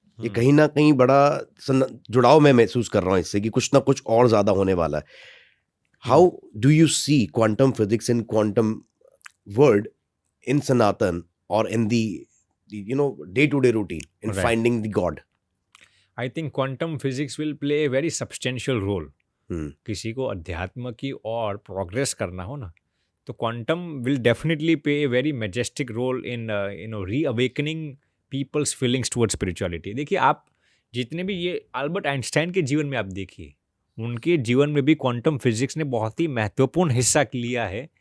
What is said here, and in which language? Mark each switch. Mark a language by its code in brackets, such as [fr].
[hi] ये कहीं ना कहीं बड़ा जुड़ाव मैं महसूस कर रहा हूँ इससे कि कुछ ना कुछ और ज्यादा होने वाला है. [en] How do you see quantum physics in quantum world in Sanatan or in the day-to-day routine in Right. finding the God? I think quantum physics will play a very substantial role. Hmm. [hi] किसी को अध्यात्म की और progress करना हो ना, [en] तो quantum will definitely play a very majestic role in reawakening people's feelings towards spirituality. [hi] देखिए, आप जितने भी ये अल्बर्ट आइंस्टाइन के जीवन में आप देखिए, उनके जीवन में भी क्वांटम फिजिक्स ने बहुत ही महत्वपूर्ण हिस्सा लिया है.